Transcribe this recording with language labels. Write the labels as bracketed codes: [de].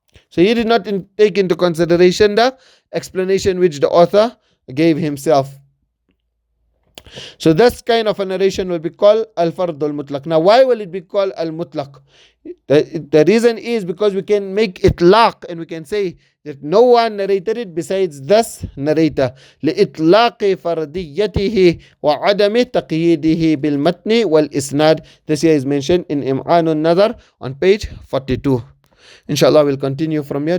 [en] So he did not take into consideration the explanation which the author gave himself. So this kind of a narration will be called Al-Fard al-Muṭlaq. Now why will it be called Al-Muṭlaq? The reason is because we can make itlaq and we can say that no one narrated it besides this narrator. [ar] لإطلاق فرديته وعدم تقييده بالمتن والإسناد. [en] This here is mentioned in an-Naḍar on page 42. Inshallah, we'll continue from here.